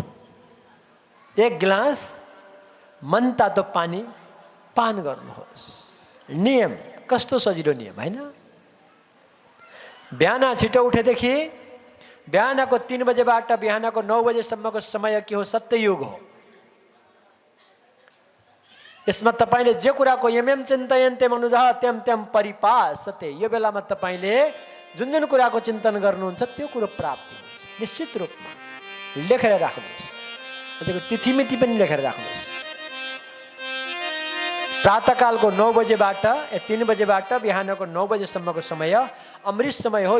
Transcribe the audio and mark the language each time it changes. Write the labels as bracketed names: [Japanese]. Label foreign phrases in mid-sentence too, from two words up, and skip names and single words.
[Nepali] 1 गिलास मनतातो पानी पान गर्नुहोस्। नियम कस्तो सजिलो नियम हैन? बिहान छिटो उठेदेखि बिहानको 3 बजेबाट बिहानको 9 बजेसम्मको समय के हो? सत्ययुग हो। यसमा तपाईँले जे कुराको [Sanskrit] यम चिन्तयन्ते मनुजः त्यम त्यम परिपासते, [Nepali] यो बेलामा तपाईँले जुन जुन कुराको चिन्तन गर्नुहुन्छ त्यो कुरो प्राप्ति हुन्छ। निश्चित रूपमा लेखेर राख्नुहोस्। त्यसको तिथिमिति पनि लेखेर राख्नुहोस्। प्रातःकालको 9 बजेबाट 3 बजेबाट बिहानको 9 बजेसम्मको समय अमृत समय हो।